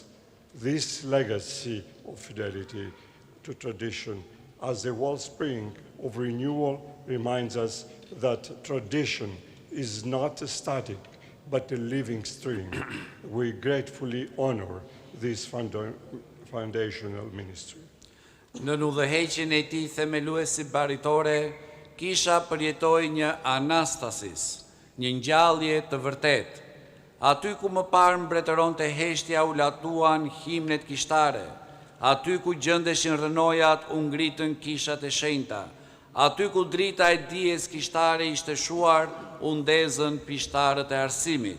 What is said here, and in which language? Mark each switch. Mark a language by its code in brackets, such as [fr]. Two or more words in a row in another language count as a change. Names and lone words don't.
[en] This legacy of fidelity to tradition as the wellspring of renewal reminds us that tradition is not static, but a living stream. We gratefully honor this foundational ministry. [sq] Në udhëheqjen e tij themeluesi baritore, kisha përjetoi një anastasis, një ngjallje të vërtetë. Aty ku më parë mbretëronte heshtja u latuan himnet kishtare, aty ku gjëndeshin rënojat u ngritën kishat e shenjta, aty ku drita e dijes kishtare ishte shuar u ndezën pishtarët e arsimit.